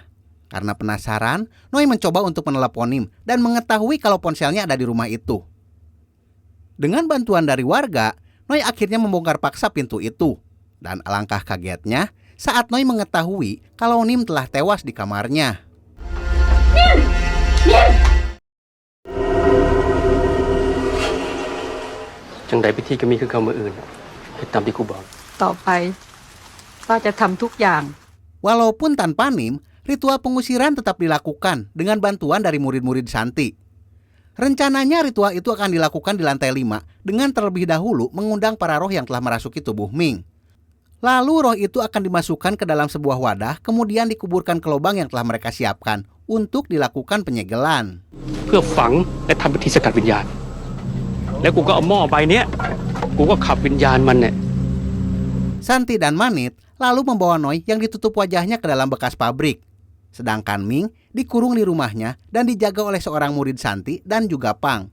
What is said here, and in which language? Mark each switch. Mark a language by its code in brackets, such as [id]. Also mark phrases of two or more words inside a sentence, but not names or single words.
[id] Karena penasaran, Noi mencoba untuk menelepon Nim dan mengetahui kalau ponselnya ada di rumah itu. Dengan bantuan dari warga, Noi akhirnya membongkar paksa pintu itu. Dan alangkah kagetnya saat Noi mengetahui kalau Nim telah tewas di kamarnya. Nim! Nim! [tts] จังใดพิธีก็มีคือเขามื้ออื่นเฮ็ดตามที่กูบอก [th] ต่อไปป้าจะทำทุกอย่าง [id] Walaupun tanpa Nim, ritual pengusiran tetap dilakukan dengan bantuan dari murid-murid Santi. Rencananya ritual itu akan dilakukan di lantai 5 dengan terlebih dahulu mengundang para roh yang telah merasuki tubuh Ming. Lalu roh itu akan dimasukkan ke dalam sebuah wadah, kemudian dikuburkan ke lubang yang telah mereka siapkan untuk dilakukan penyegelan. [th] เพื่อฝังและทำพิธีสกัดวิญญาณแล้วกูก็เอาหม้อใบเนี้ยกูก็ขับวิญญาณมันเนี่ย [id] Santi dan Manit lalu membawa Noi yang ditutup wajahnya ke dalam bekas pabrik. Sedangkan Ming dikurung di rumahnya dan dijaga oleh seorang murid Santi dan juga Pang.